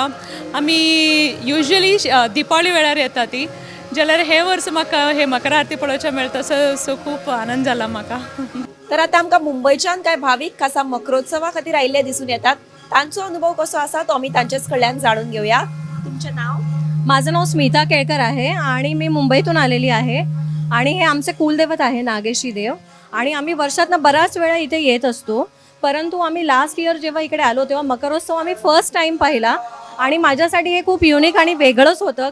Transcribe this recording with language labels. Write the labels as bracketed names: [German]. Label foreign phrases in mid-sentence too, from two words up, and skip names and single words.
[Konkani] आमी युजली दिपावली वेळार येता ती. जाल्यार हे वर्स म्हाका हे मकर आरती पळोवचें मेळटा सो खूब आनंद जाला म्हाका. तर आता आमकां मुंबयच्यान कांय भाविक खासा मकरोत्सवा खातीर आयिल्ले दिसून येतात. तांचो अनुभव कसो आसा तो आमी तांचेच कडल्यान जाणून घेऊया. तुमचें नाव? [Marathi] माझं नाव स्मिता केळकर आहे आणि मी मुंबईतून आलेली आहे आणि हे आमचे कुलदैवत आहे नागेशी देव आणि आम्ही वर्षातनं बऱ्याच वेळा इथे येत असतो. परंतु आम्ही [English] last year [Marathi] जेव्हा इकडे आलो तेव्हा मकरोत्सव आम्ही [English] first time [Marathi] पाहिला आणि माझ्यासाठी हे खूप युनिक आणि वेगळंच होतं.